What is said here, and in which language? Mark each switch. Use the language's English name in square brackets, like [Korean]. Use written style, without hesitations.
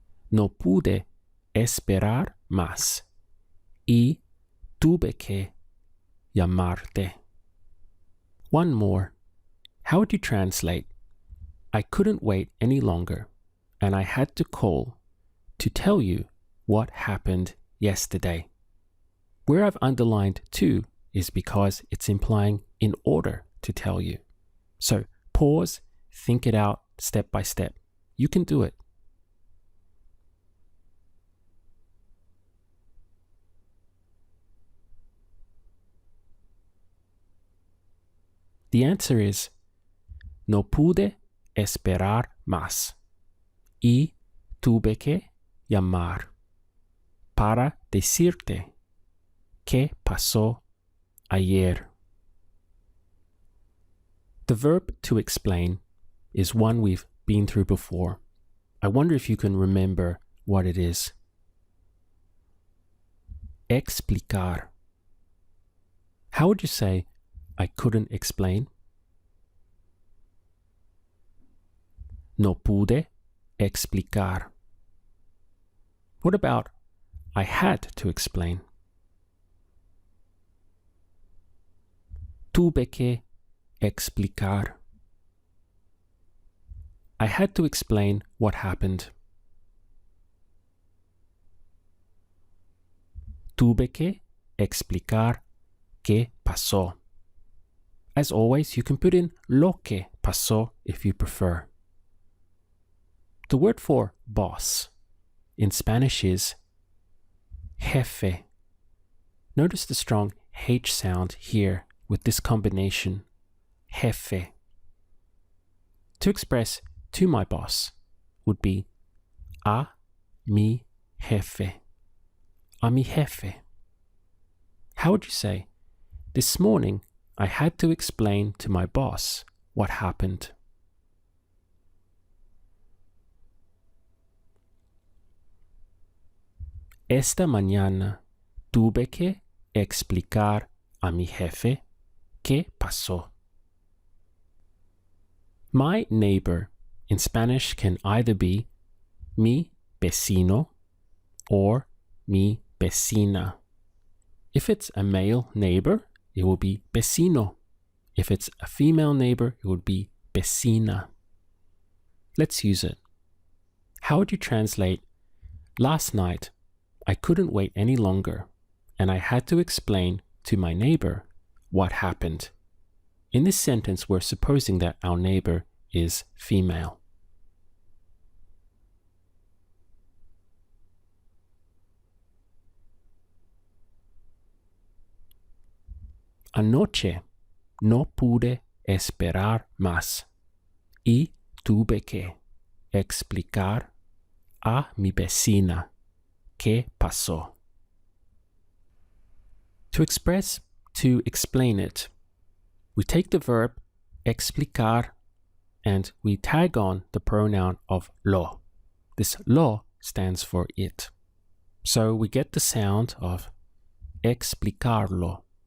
[Spanish] No pude esperar más y tuve que llamarte. [English] One more. How would you translate I couldn't wait any longer and I had to call to tell you what happened yesterday? Where I've underlined to is because it's implying in order to tell you. So pause, think it out step by step. You can do it. The answer is [Spanish] no pude esperar más y tuve que llamar para decirte qué pasó ayer. [English] The verb to explain is one we've been through before. I wonder if you can remember what it is. Explicar. How would you say I couldn't explain? [Spanish] No pude explicar. [English] What about I had to explain? [Spanish] Tuve que explicar. [English] I had to explain what happened. [Spanish] Tuve que explicar qué pasó. [English] As always, you can put in [Spanish] lo que pasó [English] if you prefer. The word for boss in Spanish is jefe. Notice the strong H sound here with this combination, jefe. To express to my boss would be [Spanish] a mi jefe. A mi jefe. [English] How would you say, this morning I had to explain to my boss what happened? [Spanish] Esta mañana tuve que explicar a mi jefe qué pasó. [English] My neighbor in Spanish can either be [Spanish] mi vecino [English] or [Spanish] mi vecina. [English] If it's a male neighbor, it will be vecino. If it's a female neighbor, it would be vecina. Let's use it. How would you translate, last night, I couldn't wait any longer, and I had to explain to my neighbor what happened. In this sentence, we're supposing that our neighbor is female. [Spanish] Anoche no pude esperar más y tuve que explicar a mi vecina qué pasó. [English] To express, to explain it, we take the verb explicar and we tag on the pronoun of lo. This lo stands for it. So we get the sound of explicarlo.